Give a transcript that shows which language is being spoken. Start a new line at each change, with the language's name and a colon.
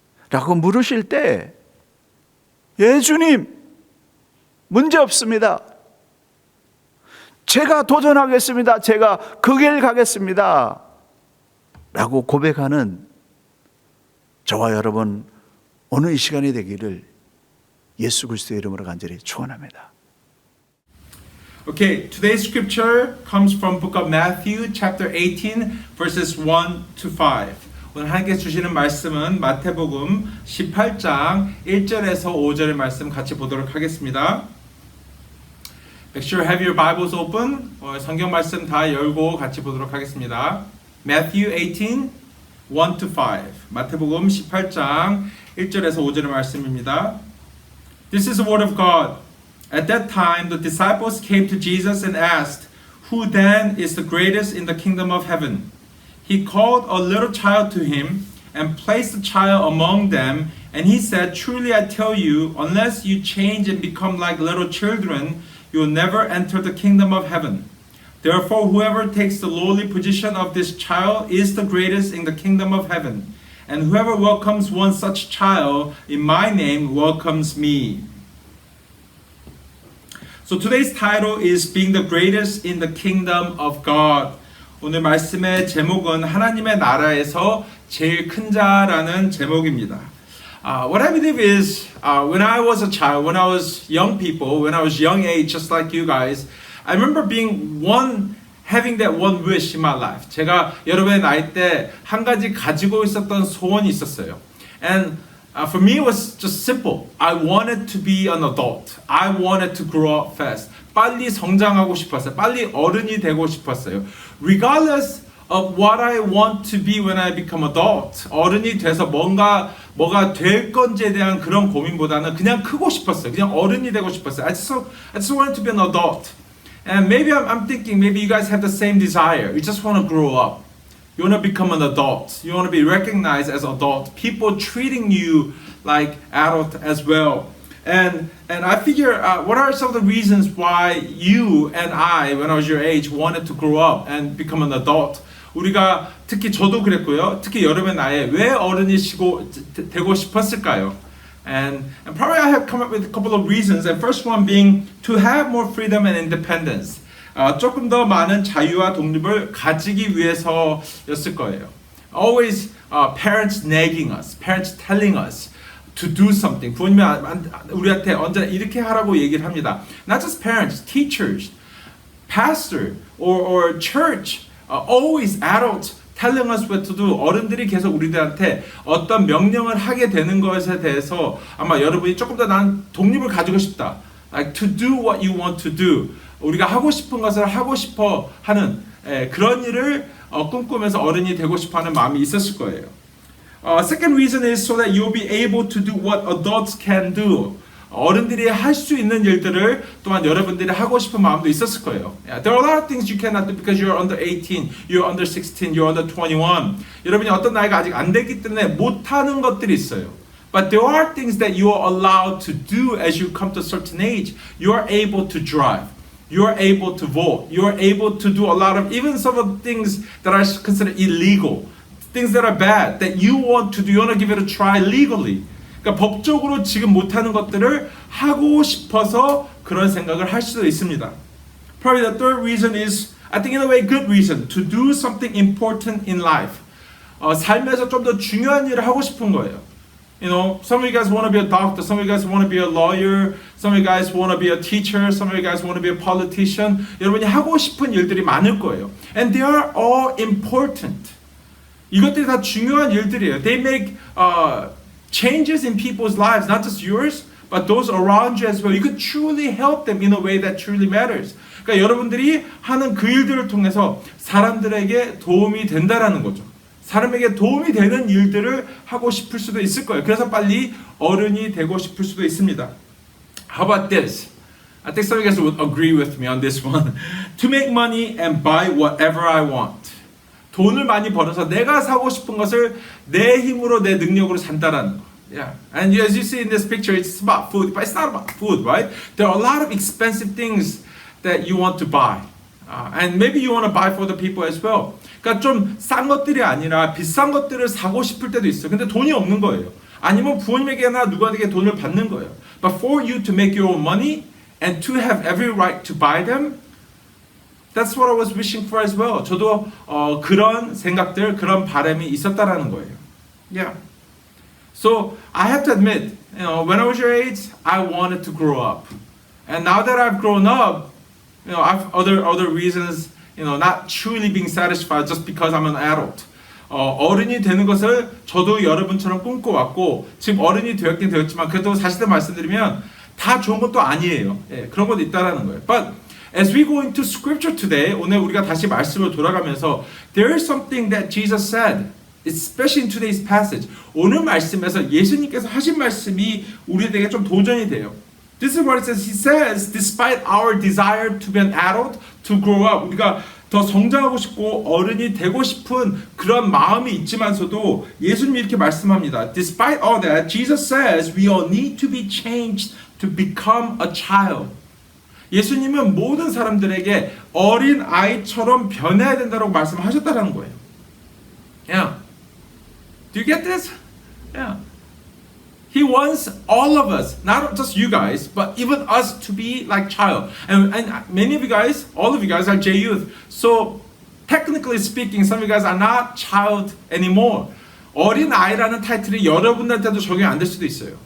Korean: 라고 물으실 때, 예 주님, 문제 없습니다. 제가 도전하겠습니다. 제가 그 길 가겠습니다. 라고 고백하는 저와 여러분 오늘 이 시간이 되기를 예수 그리스도의 이름으로 간절히 축원합니다.
English: Okay, today's scripture comes from book of Matthew chapter 18 verses 1 to 5.
Korean: 오늘 하나님께서 주시는 말씀은 마태복음 18장 1절에서 5절의 말씀 같이 보도록 하겠습니다.
English: Make sure you have your Bibles open.
Korean: 성경 말씀 다 열고 같이 보도록 하겠습니다.
English: Matthew 18, 1 to 5.
Korean: 마태복음 18장 1절에서 5절의 말씀입니다.
English: This is the word of God. At that time, the disciples came to Jesus and asked, "Who then is the greatest in the kingdom of heaven?" He called a little child to him and placed the child among them, and he said, "Truly I tell you, unless you change and become like little children, you will never enter the kingdom of heaven. Therefore, whoever takes the lowly position of this child is the greatest in the kingdom of heaven. And whoever welcomes one such child in my name welcomes me." So today's title is Being the Greatest in the Kingdom of God.
Korean: 오늘 말씀의 제목은 하나님의 나라에서 제일 큰 자라는 제목입니다.
English: What I believe is when I was a child, when I was young people, when I was young age, just like you guys, I remember having that one wish in my life.
Korean: 제가 여러분의 나이 때 한 가지 가지고 있었던 소원이 있었어요.
English: And for me, it was just simple. I wanted to be an adult. I wanted to grow up fast.
Korean: 빨리 성장하고 싶었어요. 빨리 어른이 되고 싶었어요.
English: Regardless of what I want to be when I become adult.
Korean: 어른이 돼서 뭐가 될 건지에 대한 그런 고민보다는 그냥 크고 싶었어요. 그냥 어른이 되고 싶었어요.
English: I just wanted to be an adult. And maybe I'm thinking, maybe you guys have the same desire. You just want to grow up. You want to become an adult. You want to be recognized as an adult. People treating you like adult as well. And I figure, what are some of the reasons why you and I, when I was your age, wanted to grow up and become an adult?
Korean: 우리가 특히 저도 그랬고요. 특히 여러분의 나이에 왜 어른이 되고 싶었을까요?
English: And probably I have come up with a couple of reasons. And first one being to have more freedom and independence.
Korean: 조금 더 많은 자유와 독립을 가지기 위해서였을 거예요.
English: Always parents nagging us, parents telling us to do something.
Korean: 부모님이 우리한테 언제나 이렇게 하라고 얘기를 합니다.
English: Not just parents, teachers, pastor, or church, always adults telling us what to do.
Korean: 어른들이 계속 우리들한테 어떤 명령을 하게 되는 것에 대해서 아마 여러분이 조금 더 난 독립을 가지고 싶다.
English: Like to do what you want to do.
Korean: 우리가 하고 싶은 것을 하고 싶어 하는 그런 일을 꿈꾸면서 어른이 되고 싶어 하는 마음이 있었을 거예요.
English: Second reason is so that you'll be able to do what adults can do.
Korean: 어른들이 할 수 있는 일들을 또한 여러분들이 하고 싶은 마음도 있었을 거예요.
English: There are a lot of things you cannot do because you're under 18, you're under 16, you're under 21.
Korean: 여러분이 어떤 나이가 아직 안 됐기 때문에 못하는 것들이 있어요.
English: But there are things that you are allowed to do as you come to a certain age. You are able to drive. You are able to vote. You are able to do a lot of, even some of the things that are considered illegal. Things that are bad, that you want to do. You want to give it a try legally.
Korean: 그러니까 법적으로 지금 못하는 것들을 하고 싶어서 그런 생각을 할 수도 있습니다.
English: Probably the third reason is, I think in a way, good reason to do something important in life.
Korean: 삶에서 좀 더 중요한 일을 하고 싶은 거예요.
English: You know, some of you guys want to be a doctor, some of you guys want to be a lawyer, some of you guys want to be a teacher, some of you guys want to be a politician.
Korean: 여러분이 하고 싶은 일들이 많을 거예요.
English: And they are all important.
Korean: 이것들이 다 중요한 일들이에요.
English: They make changes in people's lives, not just yours, but those around you as well. You could truly help them in a way that truly matters.
Korean: 그러니까 여러분들이 하는 그 일들을 통해서 사람들에게 도움이 된다라는 거죠. 사람에게 도움이 되는 일들을 하고 싶을 수도 있을 거예요. 그래서 빨리 어른이 되고 싶을 수도 있습니다.
English: How about this? I think some of you guys would agree with me on this one. To make money and buy whatever I want.
Korean: 돈을 많이 벌어서 내가 사고 싶은 것을 내 힘으로 내 능력으로 산다라는 거.
English: Yeah. And as you see in this picture, it's about food, but it's not about food, right? There are a lot of expensive things that you want to buy. And maybe you want to buy for the people as well.
Korean: 그러니까 좀 싼 것들이 아니라 비싼 것들을 사고 싶을 때도 있어요. 근데 돈이 없는 거예요. 아니면 부모님에게나 누구에게 돈을 받는 거예요.
English: But for you to make your own money and to have every right to buy them, that's what I was wishing for as well.
Korean: 저도 그런 생각들, 그런 바람이 있었다라는 거예요.
English: Yeah. So I have to admit, when I was your age, I wanted to grow up. And now that I've grown up, I've other reasons, not truly being satisfied just because I'm an adult.
Korean: 어른이 되는 것을 저도 여러분처럼 꿈꿔왔고 지금 어른이 되었긴 되었지만 그래도 사실을 말씀드리면 다 좋은 것도 아니에요. 예, 그런 것도 있다라는 거예요.
English: But as we go into scripture today,
Korean: 오늘 우리가 다시 말씀으로 돌아가면서
English: there is something that Jesus said, especially in today's passage.
Korean: 오늘 말씀에서 예수님께서 하신 말씀이 우리에게 좀 도전이 돼요.
English: This is what it says. He says, despite our desire to be an adult, to grow up,
Korean: 우리가 더 성장하고 싶고 어른이 되고 싶은 그런 마음이 있지만서도 예수님이 이렇게 말씀합니다.
English: Despite all that, Jesus says we all need to be changed to become a child.
Korean: 예수님은 모든 사람들에게 어린 아이처럼 변해야 된다고 말씀하셨다는 거예요.
English: Yeah. Do you get this? Yeah. He wants all of us, not just you guys, but even us to be like child. And many of you guys, all of you guys are J-Youth. So technically speaking, some of you guys are not child anymore.
Korean: 어린 아이라는 타이틀이 여러분들한테도 적용이 안 될 수도 있어요.